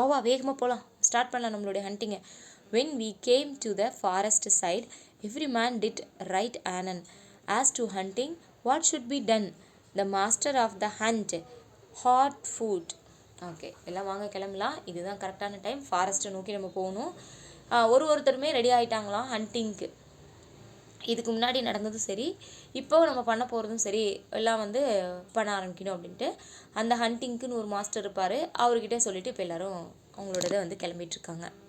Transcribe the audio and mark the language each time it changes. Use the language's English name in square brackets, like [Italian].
[Tamil] வா வேகமாக போகலாம், ஸ்டார்ட் பண்ணலாம் நம்மளுடைய ஹண்டிங்கை. [English] When we came to the forest side, every man did right anon. As to hunting, what should be done? The master of the hunt, hot food. [Tamil] Okay, எல்லாம் வாங்க கிளம்பலாம், இதுதான் கரெக்டான டைம், ஃபாரஸ்ட்டை நோக்கி நம்ம போகணும். ஒருத்தருமே ரெடி ஆகிட்டாங்களாம் ஹண்டிங்க்கு. இதுக்கு முன்னாடி நடந்ததும் சரி, இப்போ நம்ம பண்ண போகிறதும் சரி, எல்லாம் வந்து பண்ண ஆரம்பிக்கணும் அப்படின்ட்டு அந்த ஹண்டிங்க்குன்னு ஒரு மாஸ்டர் இருப்பார், அவர்கிட்ட சொல்லிவிட்டு இப்போ எல்லோரும் அவங்களோடதை வந்து கிளம்பிகிட்ருக்காங்க.